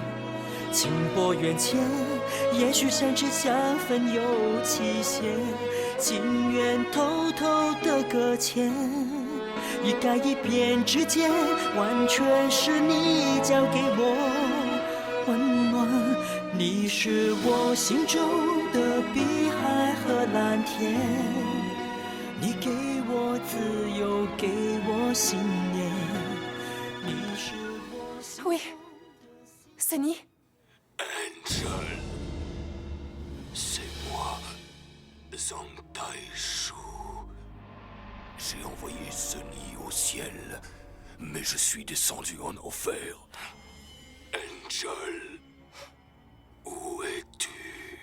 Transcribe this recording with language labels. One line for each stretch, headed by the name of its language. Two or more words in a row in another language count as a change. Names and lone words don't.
Chinese: 情薄缘浅，也许相知相分有期限，情愿偷偷的搁浅，一改一变之间，完全是你交给我温暖。你是我心中的碧海和蓝天，你给我自由，给我信念。你是我心。
French: Oui. Sunny? Angel, c'est moi, Zhang Taishu. J'ai envoyé Sunny au ciel, mais je suis descendu en enfer. Angel, où es-tu?